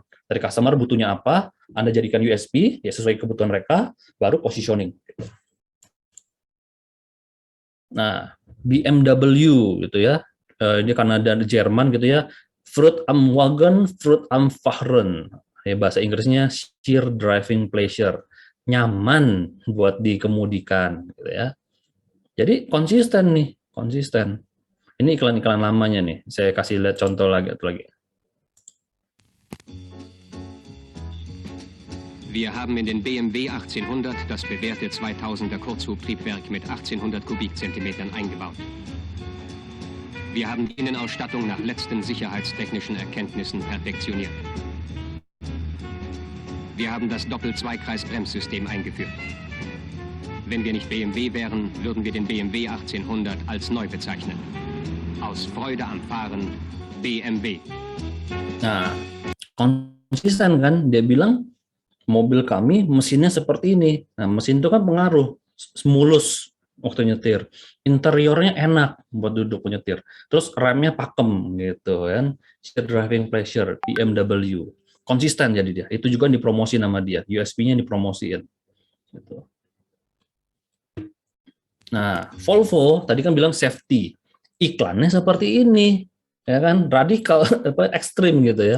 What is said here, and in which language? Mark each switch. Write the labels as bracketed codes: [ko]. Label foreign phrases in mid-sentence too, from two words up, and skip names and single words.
[id] Dari customer butuhnya apa, Anda jadikan USP, ya sesuai kebutuhan mereka, baru positioning. Nah, BMW gitu ya, ini karena dari Jerman gitu ya, [de] Fruit am Wagen, Fruit am Fahren. [id] Ya, bahasa Inggrisnya [en] sheer driving pleasure, [id] nyaman buat dikemudikan gitu ya. Jadi konsisten nih, konsisten. Ini iklan-iklan lamanya nih. Saya kasih lihat contoh lagi. [de] Wir haben in den BMW 1800 das bewährte 2000er Kurzhubtriebwerk mit 1800 Kubikzentimetern eingebaut. Wir haben die Innenausstattung nach letzten sicherheitstechnischen Erkenntnissen perfektioniert. Wir haben das Doppel-Zweikreis-Bremssystem eingeführt. Wenn wir nicht BMW wären, würden wir den BMW 1800 als neu bezeichnen. Aus Freude am Fahren, BMW. [id] Nah, konsisten kan? Dia bilang, mobil kami mesinnya seperti ini. Nah, mesin itu kan pengaruh, mulus waktu nyetir. Interiornya enak buat duduk nyetir. Terus remnya pakem gitu kan. [en] Sheer driving pleasure, [id] BMW. Konsisten jadi dia. Itu juga dipromosi nama dia. USP-nya dipromosiin. Gitu. Nah, Volvo tadi kan bilang safety. Iklannya seperti ini, ya kan, radikal, ekstrim gitu ya.